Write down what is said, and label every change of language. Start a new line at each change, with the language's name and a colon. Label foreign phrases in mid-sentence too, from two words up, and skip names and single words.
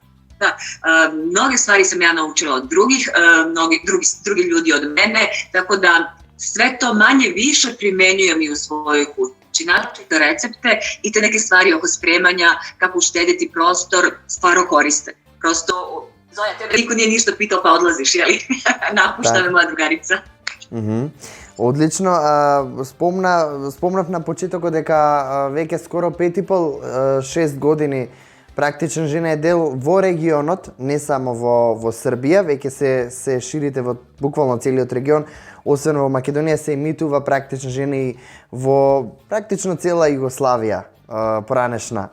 Serbian: Da, mnoge stvari sam ja naučila od drugih, drugi ljudi od mene, tako da sve to manje više primenjujem i u svojoj kući. Naročito recepte i te neke stvari oko spremanja, kako uštediti prostor, stvarno koriste. Prosto, Zoja, tebe niko nije ništa pitao pa odlaziš, jeli? Napušta me moja drugarica.
Macedonian: Одлично. Спомнав на почетокот дека веќе скоро 5,5-6 години практична жена е дел во регионот, не само во Србија, веќе се ширите во буквално целиот регион, освен во Македонија се емитува практична жена и во практично цела Југославија поранешна.